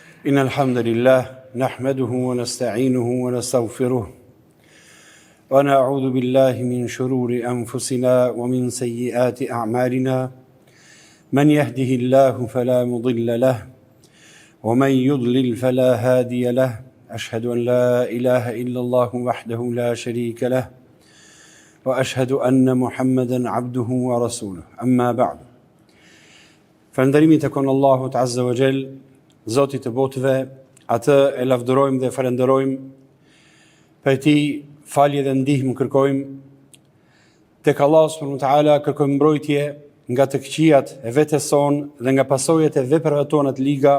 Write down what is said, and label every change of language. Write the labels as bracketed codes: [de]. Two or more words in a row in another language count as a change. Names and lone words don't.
[ar] إن الحمد لله نحمده ونستعينه ونستغفره ونعوذ بالله من شرور أنفسنا ومن سيئات أعمالنا من يهده الله فلا مضل له ومن يضلل فلا هادي له أشهد أن لا إله إلا الله وحده لا شريك له وأشهد أن محمدا عبده ورسوله أما بعد [sq] فندرimi të kon Allahut [ar] عز وجل, [sq] Zotit të botëve, atë e lavdërojmë dhe falenderojmë, për ti falje dhe ndihmë kërkojmë, tek Allah [ar] سبحانه وتعالى [sq] kërkojmë mbrojtje nga të këqijat e vetes sonë dhe nga pasojat e veprave tona të liga.